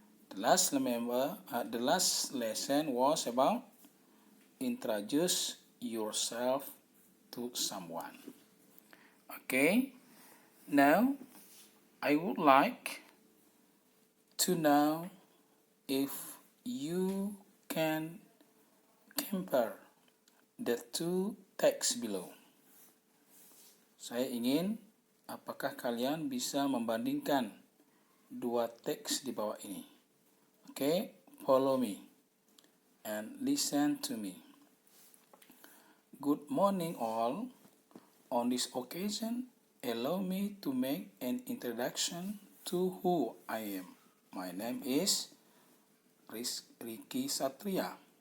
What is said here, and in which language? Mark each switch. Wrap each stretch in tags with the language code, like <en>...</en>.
<en>The last lesson was about introduce yourself to someone. Okay. Now, I would like to know if you can compare the two texts below.</en> <id>Saya ingin, apakah kalian bisa membandingkan dua teks di bawah ini?</id> <en>Okay, follow me and listen to me. Good morning all. On this occasion, allow me to make an introduction to who I am. My name is Rizky Satria.</en>